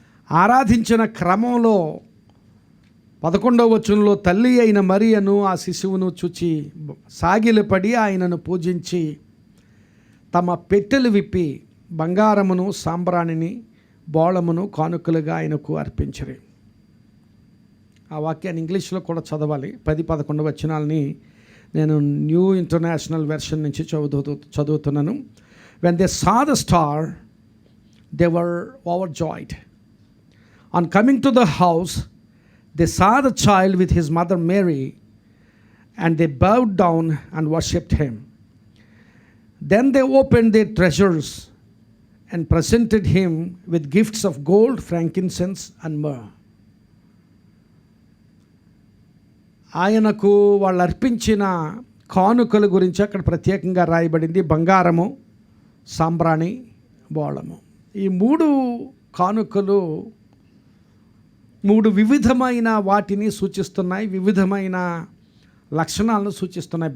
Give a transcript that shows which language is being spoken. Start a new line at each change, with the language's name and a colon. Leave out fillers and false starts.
Telugu: ఆరాధించిన క్రమంలో 11వ వచనంలో తల్లి అయిన మరియను ఆ శిశువును చూచి సాగిలపడి ఆయనను పూజించి తమ పెట్టెలు విప్పి బంగారమును, సాంబ్రాణిని, బోళమును కానుకలుగా ఆయనకు అర్పించరు. ఆ వాక్యాన్ని ఇంగ్లీష్లో కూడా చదవాలి. 10-11 వచనాలని నేను న్యూ ఇంటర్నేషనల్ వెర్షన్ నుంచి చదువుతున్నాను.
English: When they saw the star, they were overjoyed. On coming to the house, they saw the child with his mother Mary, and they bowed down and worshipped him. Then they opened their treasures and presented him with gifts of gold, frankincense, and myrrh.
Telugu: ఆయనకు వాళ్ళు అర్పించిన కానుకల గురించి అక్కడ ప్రత్యేకంగా రాయబడింది. బంగారము, సాంబ్రాణి, బోళము. ఈ 3 కానుకలు 3 వివిధమైన వాటిని సూచిస్తున్నాయి, వివిధమైన లక్షణాలను సూచిస్తున్నాయి.